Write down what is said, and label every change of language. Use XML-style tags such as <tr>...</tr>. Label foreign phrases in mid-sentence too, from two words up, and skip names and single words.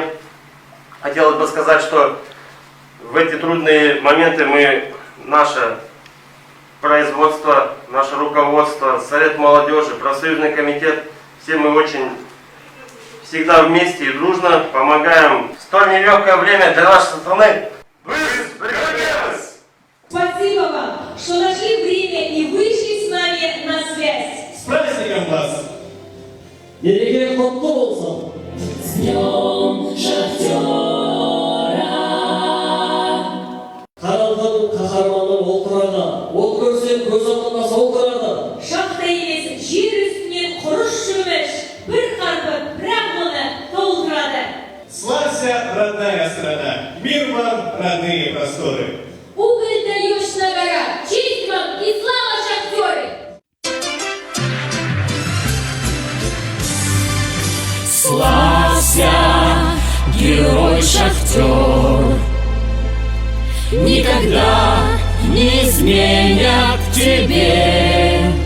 <ru>Хотелось бы сказать, что в эти трудные моменты наше производство, наше руководство, Совет молодежи, профсоюзный комитет, все мы очень всегда вместе и дружно помогаем в столь нелегкое время для нашей страны. Спасибо вам, что нашли время и вышли с нами на связь. С праздником вас!</ru> <kk>Ереке құтты болсын.</kk> <ru>С Днем Шахтера!</ru> <kk>Қаралған қаһарманы ол тұрады, от көрсең көз алдында сол тұрады. Шахта емес, жер үстінен құрыш шөміш, бір қарпы, бірақ оны толтырады.</kk> <ru>Славься, родная страна! Мир вам, родные просторы! Уголь даешь на горах, честь вам и слава, шахтеры! Славься, герой-шахтер, никогда не изменят тебе.</ru>